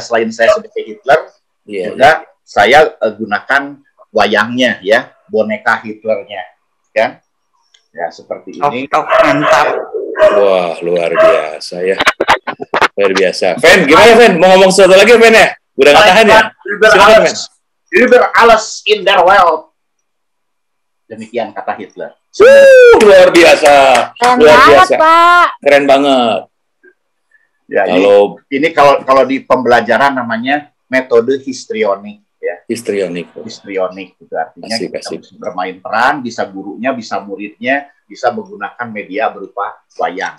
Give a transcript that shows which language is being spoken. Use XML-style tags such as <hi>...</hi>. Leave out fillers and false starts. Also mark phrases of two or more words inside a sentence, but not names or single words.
<id>Selain saya sebagai Hitler, juga saya gunakan wayangnya ya, boneka Hitlernya. Kan? Ya seperti ini. Mantap. Wah, luar biasa ya. Luar biasa. Fen, gimana Fen? Mau ngomong sesuatu lagi Fen ya? Udah nggak tahan ya? Silakan Fen.</id> <de>Über alles in der Welt.</de> <id>Demikian kata Hitler. Luar biasa. Luar biasa. Pak. Keren banget. Ya, ini kalau di pembelajaran namanya metode histrionik. Ya. Histrionik itu artinya kita bisa bermain peran, bisa gurunya, bisa muridnya, bisa menggunakan media berupa wayang.</id>